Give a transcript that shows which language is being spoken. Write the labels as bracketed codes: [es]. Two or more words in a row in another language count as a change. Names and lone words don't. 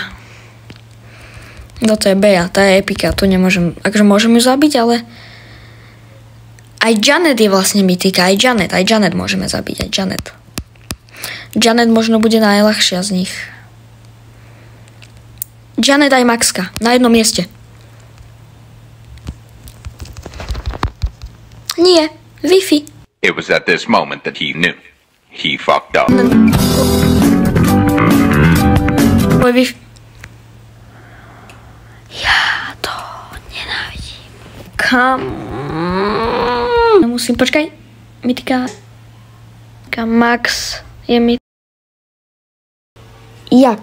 [sk] To je Bea, tá je epika, tu nemôžem, akože môžem ju zabiť, ale aj Janet je vlastne mytika, aj Janet môžeme zabiť, aj Janet. Janet možno bude najľahšia z nich. Janet aj Maxka, na jednom mieste. Nie, Wi-Fi. [en] It was at this moment that he knew. He fucked up. [sk] Ja to nenávidím. Musím, počkaj. Mytika. Max je mytika. Jak?